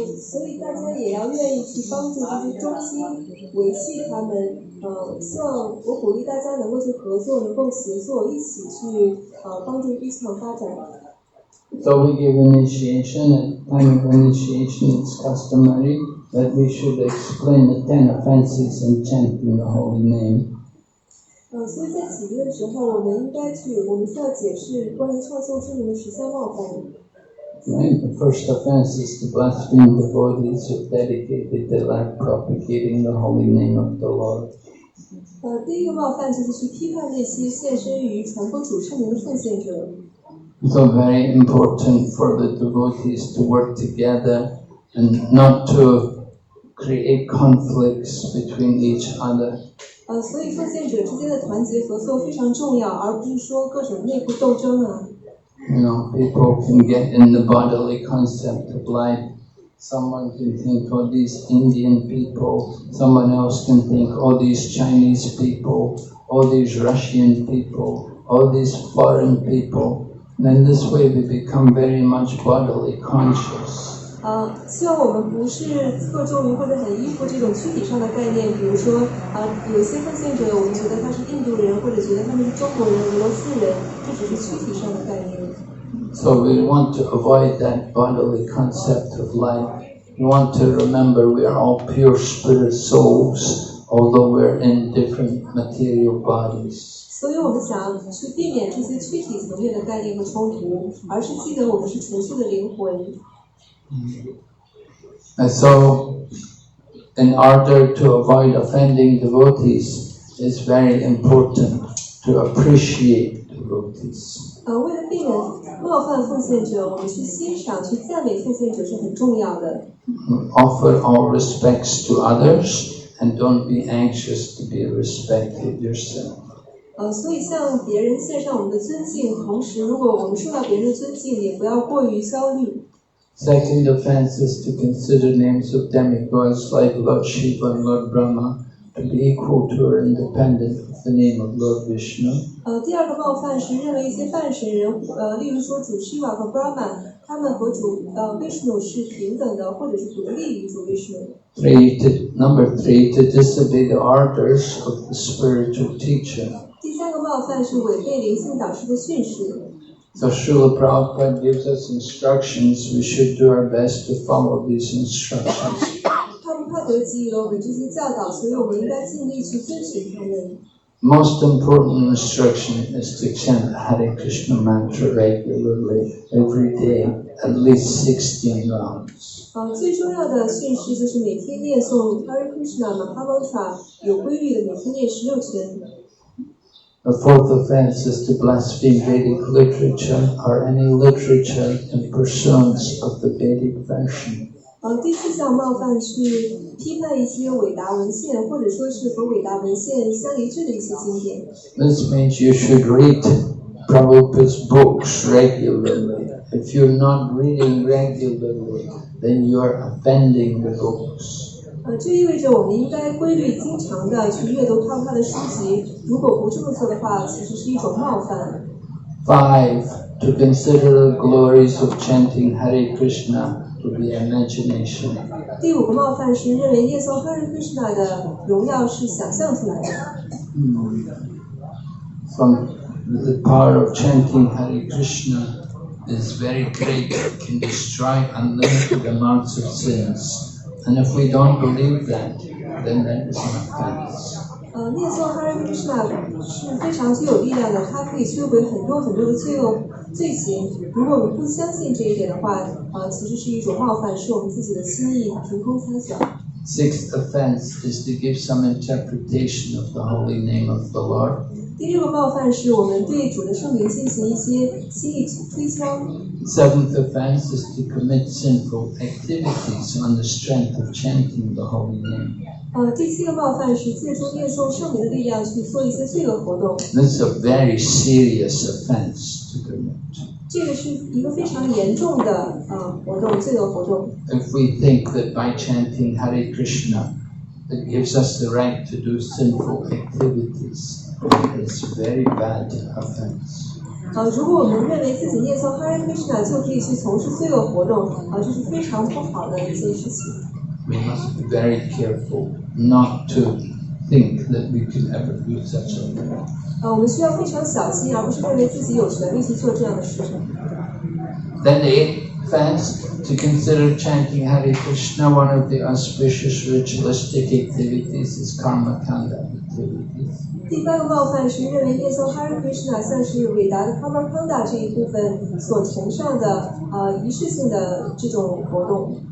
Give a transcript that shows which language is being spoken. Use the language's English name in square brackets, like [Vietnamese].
[Chinese] 所以大家也要愿意去帮助这些中心维系他们希望我鼓励大家能够去合作，能够协作，一起去帮助ISKCON发展。 [English] So we give initiation. At time of initiation, it's customary that we should explain the 10 offenses and chanting the holy name. [Chinese] 所以在起约的时候，我们需要解释关于唱诵圣名的13冒犯。 [English] Right? The first offense is to blaspheme devotees who dedicated their life propagating the holy name of the Lord. [Chinese] 第一个冒犯就是去批判那些献身于传播主圣名的奉献者。 [English] So very important for the devotees to work together and not to create conflicts between each other. [Chinese] 所以奉献者之间的团结合作非常重要，而不是说各种内部斗争啊。 [English] You know, people can get in the bodily concept of life. Someone can think, oh, these Indian people. Someone else can think, oh, these Chinese people. Oh, these Russian people. Oh, these foreign people. And this way we become very much bodily conscious. [Chinese] 希望我们不是侧重于或者很依附这种躯体上的概念，比如说有些奉献者，我们觉得他是印度人，或者觉得他们是中国人、俄罗斯人，这只是躯体上的概念。 [English] So we want to avoid that bodily concept of life. We want to remember we are all pure spirit souls, although we're in different material bodies. [Chinese] 所以我们想去避免这些躯体层面的概念和冲突，而是记得我们是纯素的灵魂。 [English] And so, in order to avoid offending devotees, it's very important to appreciate devotees. [Chinese] 为了避免冒犯奉献者，我们去欣赏、去赞美奉献者是很重要的。 [English] Offer all respects to others and don't be anxious to be respected yourself. [Chinese] 所以向别人献上我们的尊敬，同时如果我们受到别人的尊敬，也不要过于焦虑。 [English] Second offense is to consider names of demigods like Lord Shiva and Lord Brahma to be equal to or independent of the name of Lord Vishnu. [Chinese] 第二个冒犯是认为一些半神人，例如说主 Shiva 和 Brahma， 他们和主Vishnu 是平等的，或者是独立于主 Vishnu。 [English] Number three, to disobey the orders of the spiritual teacher. [Chinese] 第三个冒犯是违背灵性导师的训示。 [English] So Srila Prabhupada gives us instructions. We should do our best to follow these instructions. [Chinese] 他们帕德给予了我们这些教导，所以我们应该尽力去遵循他们。 [English] Most important instruction is to chant Hare Krishna mantra regularly every day, at least 16 rounds. [Chinese] 最重要的训示就是每天念诵 Hare Krishna Mahamantra 有规律的每天念16圈。 [English] The fourth offense is to blaspheme Vedic literature or any literature in pursuance of the Vedic version. [Chinese] 第4项冒犯去批判一些伟大文献，或者说是和伟大文献相一致的一些经典。 [English] This means you should read Prabhupada's books regularly. If you're not reading regularly, then you are offending the books. [Chinese] 这意味着我们应该规律经常的去阅读他的书籍，如果不这么做的话，其实是一种冒犯。 [English] 5. To consider the glories of chanting Hare Krishna to be imagination. [Chinese] 第5个冒犯是认为念诵 Hare Krishna 的荣耀是想象出来的。 [English] From the power of chanting Hare Krishna is very great. It can destroy unlimited amounts of sins. And if we don't believe that, then that is an offense. [Chinese] 念诵 Hare Krishna 是非常具有力量的，它可以摧毁很多很多的罪行。如果我们不相信这一点的话，其实是一种冒犯，是我们自己的心意凭空猜想。 [English] Sixth offense is to give some interpretation of the holy name of the Lord. [Chinese] 第6个冒犯是我们对主的圣名进行一些心意推敲。 [English] Seventh offense is to commit sinful activities on the strength of chanting the holy name. [Chinese] 第7个冒犯是借助念诵圣名的力量去做一些罪恶活动。 [English] This is a very serious offense to commit. [Chinese] 这个是一个非常严重的活动，罪恶活动。 [English] If we think that by chanting Hare Krishna, it gives us the right to do sinful activities, it's a very bad offense. [Chinese] 如果我们认为自己念诵 Hare Krishna 就可以去从事罪恶活动，这是非常不好的一件事情。 [English] We must be very careful not to think that we can ever do such a thing. [Chinese] 我们需要非常小心，而不是认为自己有权利去做这样的事情。 [English] Then the eighth offense, to consider chanting Hare Krishna one of the auspicious ritualistic activities is karma kanda activities. [Chinese] 第8个冒犯是认为念诵 Hare Krishna 像是伟大的 Karma Kanda 这一部分所崇尚的仪式性的这种活动。